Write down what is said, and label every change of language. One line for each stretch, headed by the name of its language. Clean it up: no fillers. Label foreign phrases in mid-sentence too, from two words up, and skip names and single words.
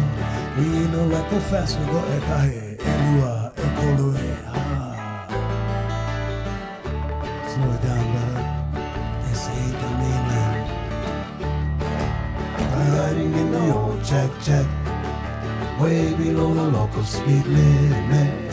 English: We know like go fast, we go
Hawaiian: ekahe, elua, ekoloe,
English: ha. Slow it down, brother. This ain't the mainland. Riding in the old Jack, way below the local speed limit.